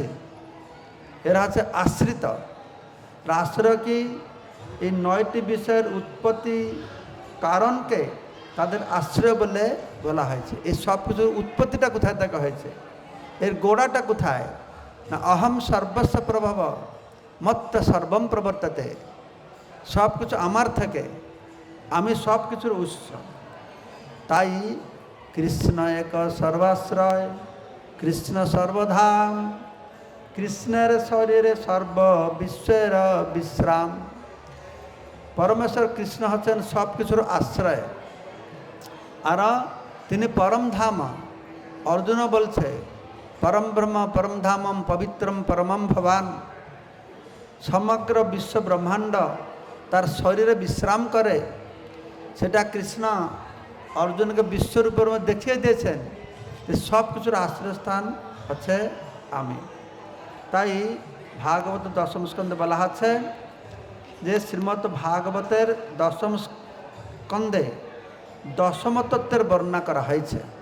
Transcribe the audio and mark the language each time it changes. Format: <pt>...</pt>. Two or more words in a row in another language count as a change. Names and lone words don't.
<bn>এরা হচ্ছে আশ্রিত। আশ্রয় কি? এই 9টি বিষয়ের উৎপত্তি কারণকে তাদের আশ্রয় বলে বলা হয়েছে। এই সব কিছুর উৎপত্তিটা কোথায় দেখা হয়েছে, এর গোড়াটা কোথায় না,</bn> <sa>অহম সর্বস্ব প্রভব মত্ত সর্বম প্রবর্ততে,</sa> <bn>সব কিছু আমার থেকে, আমি সব কিছুর উৎস। তাই কৃষ্ণ এক সর্বাশ্রয়, কৃষ্ণ সর্বধাম, কৃষ্ণের শরীরে সর্ব বিশ্বের বিশ্রাম। পরমেশ্বর কৃষ্ণ হচ্ছেন সব কিছুর আশ্রয়, আর তিনি পরম ধাম। অর্জুন বলছে</bn> <sa>পরম ব্রহ্ম পরম ধামম পবিত্রম পরমম ভবান।</sa> <bn>সমগ্র বিশ্ব ব্রহ্মাণ্ড তার শরীরে বিশ্রাম করে, সেটা কৃষ্ণ অর্জুনকে বিশ্বরূপের মধ্যে দেখিয়ে দিয়েছেন যে সব কিছুর আশ্রয়স্থান হচ্ছে আমি। তাই ভাগবত দশম স্কন্ধে বলা হচ্ছে যে শ্রীমদ্ ভাগবতের দশম স্কন্ধে দশম তত্ত্বের বর্ণনা করা হয়েছে।</bn>